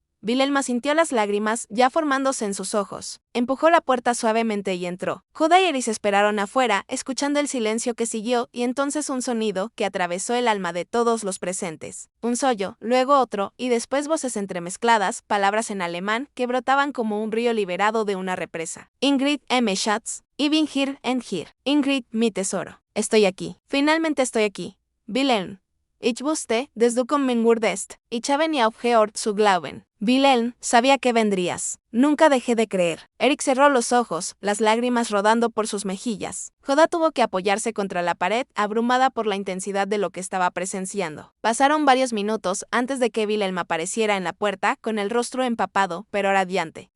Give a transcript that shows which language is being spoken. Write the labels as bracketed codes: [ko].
[es] Wilhelm sintió las lágrimas ya formándose en sus ojos. Empujó la puerta suavemente y entró. Joda y Eric esperaron afuera, escuchando el silencio que siguió y entonces un sonido que atravesó el alma de todos los presentes. Un sollo, luego otro, y después voces entremezcladas, palabras en alemán que brotaban como un río liberado de una represa. Ingrid M. [de] Schatz, ich bin hier and here. [es] Ingrid, mi tesoro. Estoy aquí. Finalmente estoy aquí. Wilhelm. [de] Ich wusste, dass du kommen würdest. Ich habe nie aufgehört zu glauben. [es] Wilhelm, sabía que vendrías. Nunca dejé de creer. Eric cerró los ojos, las lágrimas rodando por sus mejillas. Joda tuvo que apoyarse contra la pared, abrumada por la intensidad de lo que estaba presenciando. Pasaron varios minutos antes de que Wilhelm apareciera en la puerta, con el rostro empapado, pero radiante.